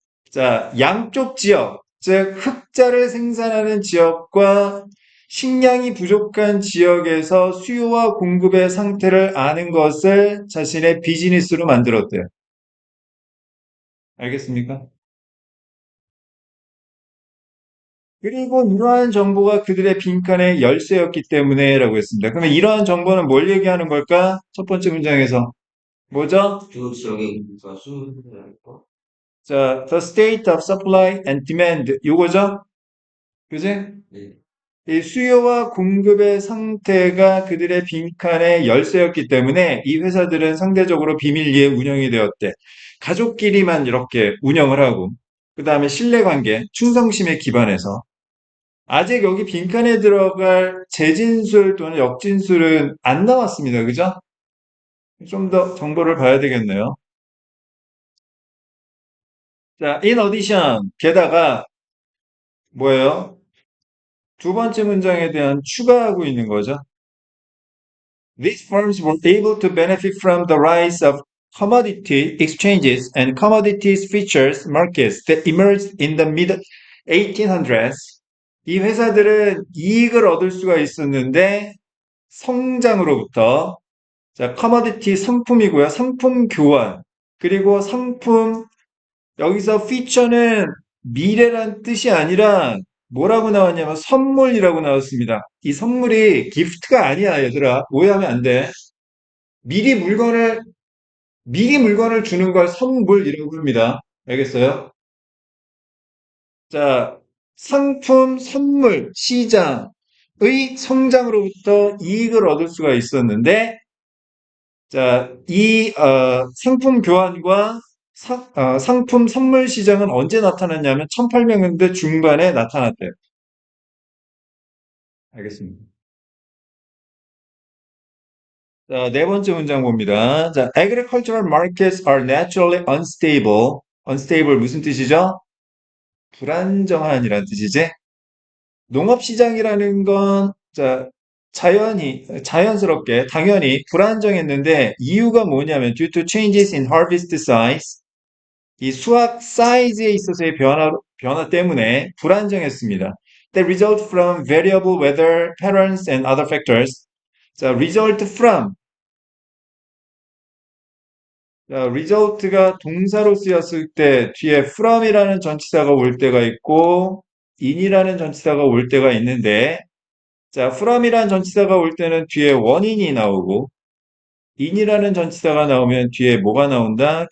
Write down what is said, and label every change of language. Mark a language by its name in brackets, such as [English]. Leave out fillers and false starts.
[Korean] 자, 양쪽 지역, 즉, 흑자를 생산하는 지역과 식량이 부족한 지역에서 수요와 공급의 상태를 아는 것을 자신의 비즈니스로 만들었대요. 알겠습니까? 그리고 이러한 정보가 그들의 빈칸의 열쇠였기 때문에 라고 했습니다. 그러면 이러한 정보는 뭘 얘기하는 걸까? 첫 번째 문장에서. 뭐죠? 주 지역의 인구가 수라고. [English] 자, the state of supply and demand. [Korean] 요거죠? 그지? 네. 이 수요와 공급의 상태가 그들의 빈칸의 열쇠였기 때문에 이 회사들은 상대적으로 비밀리에 운영이 되었대. 가족끼리만 이렇게 운영을 하고, 그 다음에 신뢰관계, 충성심에 기반해서. 아직 여기 빈칸에 들어갈 재진술 또는 역진술은 안 나왔습니다. 그죠? 좀 더 정보를 봐야 되겠네요. 자, in addition, 게다가 뭐예요? 두 번째 문장에 대한 추가하고 있는 거죠. [English] These firms were able to benefit from the rise of commodity exchanges and commodities futures markets that emerged in the mid 1800s. [Korean] 이 회사들은 이익을 얻을 수가 있었는데 성장으로부터 자, 커머디티 상품이고요. 상품 교환. 그리고 상품 여기서 피처는 미래란 뜻이 아니라 뭐라고 나왔냐면 선물이라고 나왔습니다. 이 선물이 기프트가 아니야, 얘들아. 오해하면 안 돼. 미리 물건을, 미리 물건을 주는 걸 선물이라고 합니다. 알겠어요? 자, 상품, 선물, 시장의 성장으로부터 이익을 얻을 수가 있었는데, 자, 상품 교환과 상품 선물 시장은 언제 나타났냐면 1800년대 중반에 나타났대요. 알겠습니다. 자, 네 번째 문장 봅니다. [English] 자, agricultural markets are naturally unstable. [Korean] unstable 무슨 뜻이죠? 불안정한이란 뜻이지? 농업시장이라는 건, 자, 자연스럽게, 당연히 불안정했는데, 이유가 뭐냐면, [English] due to changes in harvest size, [Korean] 이 수확 사이즈에 있어서의 변화 때문에 불안정했습니다. [English] That result from variable weather patterns and other factors. 자, result from. [Korean] 자, result가 동사로 쓰였을 때 뒤에 from이라는 전치사가 올 때가 있고 in이라는 전치사가 올 때가 있는데 자, from이라는 전치사가 올 때는 뒤에 원인이 나오고 in이라는 전치사가 나오면 뒤에 뭐가 나온다?